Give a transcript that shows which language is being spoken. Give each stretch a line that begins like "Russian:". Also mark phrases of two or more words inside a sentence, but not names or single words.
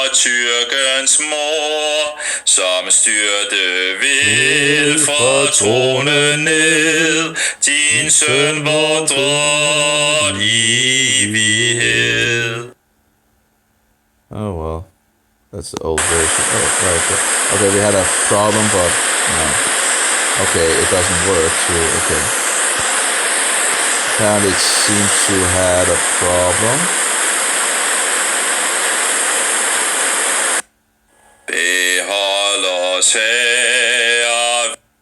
Danish: tyrkens mor, som styrte vil fra tronen ned, din søn vor drot evighed.
English: Oh well, that's the old version. Oh, right. Okay, we had a problem, but no. Okay, it doesn't work. So okay. Apparently, it seems to have a problem.
Danish: Behold os her.